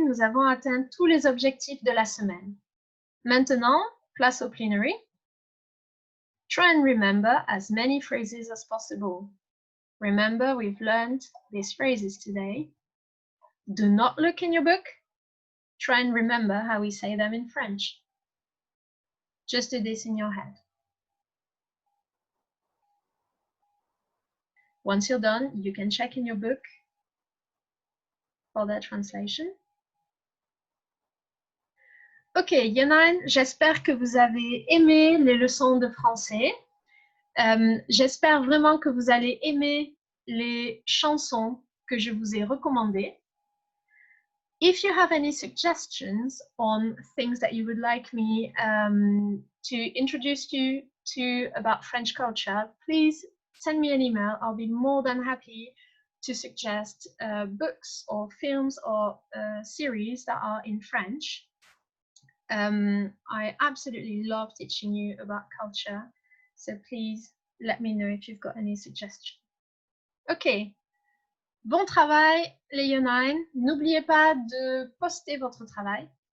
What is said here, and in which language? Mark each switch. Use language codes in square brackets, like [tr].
[fr] Nous avons atteint tous les objectifs de la semaine. Maintenant, place au plenary. [en] Try and remember as many phrases as possible. Remember, we've learned these phrases today. Do not look in your book. Try and remember how we say them in French. Just do this in your head. Once you're done, you can check in your book for their translation. [fr] Ok, Yonan, j'espère que vous avez aimé les leçons de français. J'espère vraiment que vous allez aimer les chansons que je vous ai recommandées. [en] If you have any suggestions on things that you would like me to introduce you to about French culture, please send me an email. I'll be more than happy to suggest books or films or series that are in French. I absolutely love teaching you about culture, so please let me know if you've got any suggestions. [fr] Ok, bon travail les Yonine. N'oubliez pas de poster votre travail.